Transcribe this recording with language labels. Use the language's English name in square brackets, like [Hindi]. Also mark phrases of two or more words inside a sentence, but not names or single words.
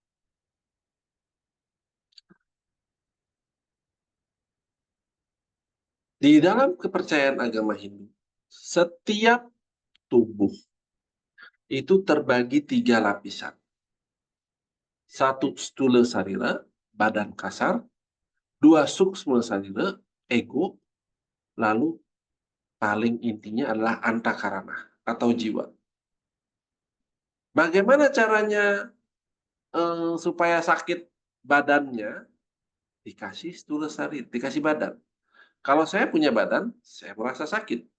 [Indonesian] Di dalam kepercayaan agama Hindu, setiap tubuh itu terbagi 3 lapisan. Satu [Sanskrit] stula sarira, [Indonesian] badan kasar. [Sanskrit] Dua suksma sarira, [Indonesian] ego. Lalu paling intinya adalah antakarana atau jiwa. Bagaimana caranya supaya sakit badannya? Dikasih [Sanskrit] stula sarira, [Indonesian] dikasih badan. Kalau saya punya badan, saya merasa sakit.